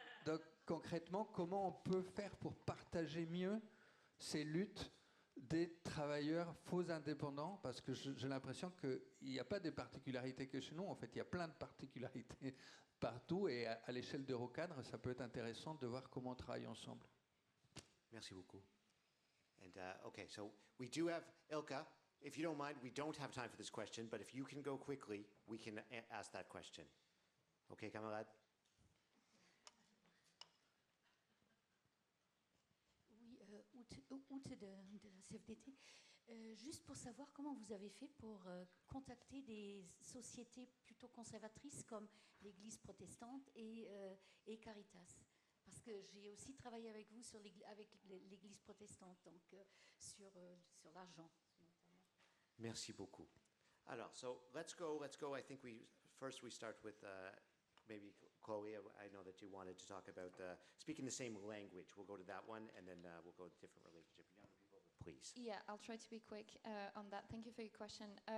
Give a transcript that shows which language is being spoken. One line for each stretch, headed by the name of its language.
French: Donc, concrètement, comment on peut faire pour partager mieux ces luttes des travailleurs faux indépendants? Parce que j'ai l'impression qu'il n'y a pas de particularités que chez nous. En fait, il y a plein de particularités partout. Et à l'échelle d'Eurocadre, ça peut être intéressant de voir comment on travaille ensemble. Merci beaucoup.
English: And okay, so we do have Ilka. If you don't mind, we don't have time for this question, but if you can go quickly, we can ask that question.
French: Okay, camarade? Août de la CFDT. Juste pour savoir comment vous avez fait pour contacter des sociétés plutôt conservatrices comme l'Église protestante et Caritas. Parce que j'ai aussi travaillé avec vous avec l'Église protestante, donc sur l'argent notamment. Merci beaucoup. Alors,
English: so let's go. I think we start with maybe Chloe, I know that you wanted to talk about speaking the same language. We'll go to that one, and then we'll go to different relationship. Young people, please. Yeah, I'll try to be quick on that. Thank you for your question.